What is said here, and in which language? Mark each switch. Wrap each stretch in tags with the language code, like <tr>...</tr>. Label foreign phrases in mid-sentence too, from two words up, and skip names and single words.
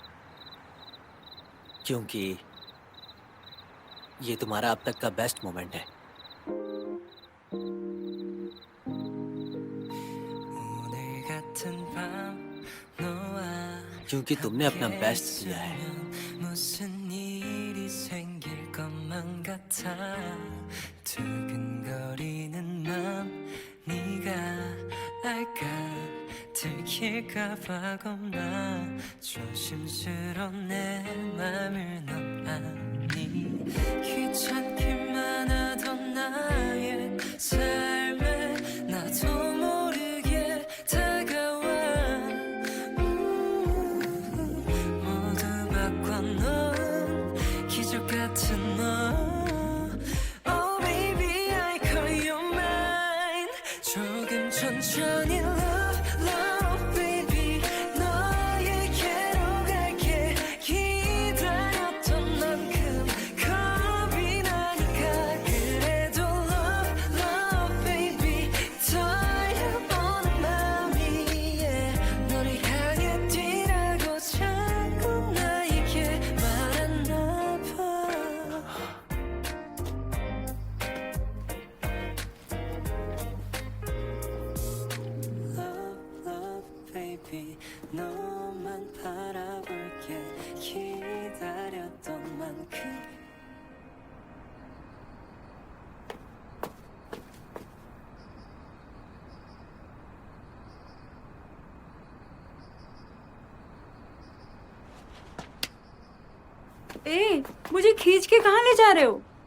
<hi>क्योंकि ये तुम्हारा अब तक का</hi> <en>best moment</en> <hi>है। क्योंकि तुमने अपना बेस्ट दिया है।</hi> <ko>들킬까 봐 겁나 조심스러운 내 맘을 넌 아니 귀찮기만 하던 나의 삶에 나도 모르게 다가와 모두 바꿔놓은 기적 같은 너</ko> <en>Oh baby I call you mine</en> <ko>조금 천천히</ko> <en>Love baby</en> <ko>너에게로 갈게 기다렸던 만큼 겁이 나니까 그래도</ko> <en>Love baby</en> <ko>떨려오는 맘이 너를 향해 뛰라고 자꾸 나에게 말했나 봐 Baby 너만 바라볼게 기다렸던 만큼</ko> <hi>ए, मुझे खींच के कहाँ ले जा रहे हो?</hi>